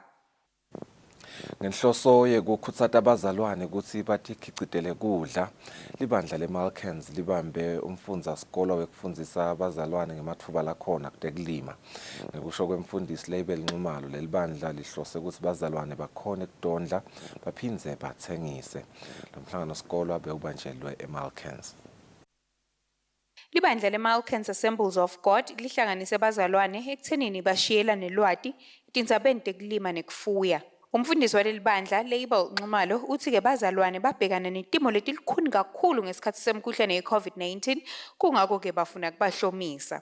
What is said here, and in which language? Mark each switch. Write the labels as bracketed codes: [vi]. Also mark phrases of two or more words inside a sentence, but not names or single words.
[ss] Ngenhloso yekukhutsata abazalwane ukuthi batikhicitele kudla, libandla leMalkans libambe umfundza sikolo wekufundisa abazalwane ngematfuba lakhona kutekulima. Ngekusho kwemfundisi Label Nxumalo, lelibandla lihlose ukuthi bazalwane bakhone kudondla baphindze batsengise. Lo mhlangano sikolo abe ubanjelwe eMalkans. Libandla leMalkans Assemblies of God lihlanganise abazalwane ekuthenini bashiyelane lwati etindzabeni tekulima nekufuya. Umfundisi waleli bandla Label Nxumalo uthi-ke bazalwane babhekana netimo letilikhuni kakhulu ngesikhathi semkhuhlane ye-COVID-19 kungako-ke bafuna kubahlomisa.